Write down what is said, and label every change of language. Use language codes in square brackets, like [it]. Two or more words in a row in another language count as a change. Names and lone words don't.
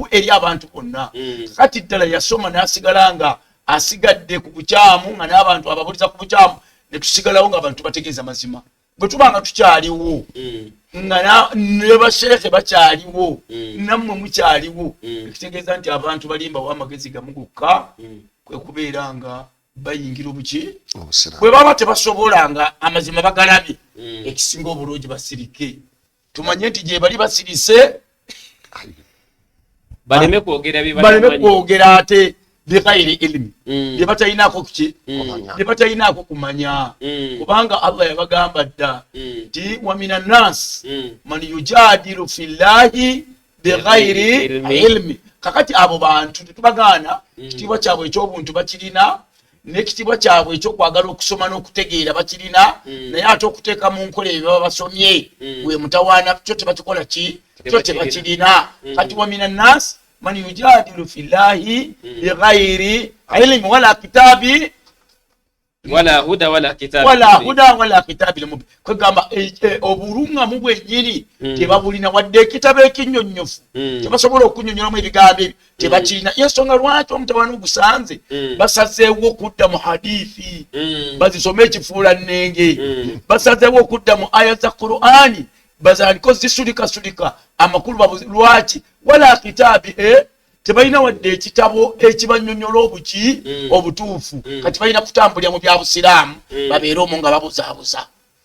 [lg] eri abantu bonna kati ddala yasoma n'asigala nga asigadde ku bukyamu nga n'abantu ababuliza ku bukyamu ne tusigalawo nga abantu bategeeza mazima bwe tuba nga tukyaliwo nga ne basheekhe bakyaliwo nammwe mukyaliwo ekitegeeza nti abantu balimba wa amagezi gamu gokka kwe kubeera nga bayingira obuki bwe baba tebasobola nga amazima bagalabye ekisinga obulungi basirike tumanye nti gye bali basirise baleme kwogera ate [ar] بغير علم [lg] bye batayinaako kuki bye batayinaako kumanya kubanga Allah yabagamba dda nti [ar] ومن الناس من يجادل في الله بغير علم [lg] kakati abo bantu tetubagaana ekitiibwa kyabwe eky'obuntu bakirina n'ekitiibwa kyabwe ekyokwagala okusoma n'okutegeera bakirina naye ate okuteeka mu nkola ebyo baba basomye we mutawaana kyo tebakikola ki kyo tebakirina kati [ar] ومن الناس من يجادل في الله بغير علم ولا كتاب ولا هدى ولا كتاب مبين [lg] kwegamba obulungamu bwennyini tebabulina wadde ekitabo ekinnyonnyofu tebasobola okunyonnyolamu ebigambo ebyo tebakirina yensonga lwaki omutawaana ogusanze basazeewo okudda mu hadithi bazisome ekifuula nnenge basazeewo okudda mu aya za Qur'ani bazaliko zisulikasulika amakulu lwaki [ar] ولا كتاب [lg] tebalina wadde ekitabo ekibanyonyola obuki obutuufu kati balina kutambulira mu bya busiraamu babeere omwo nga babuzaabuza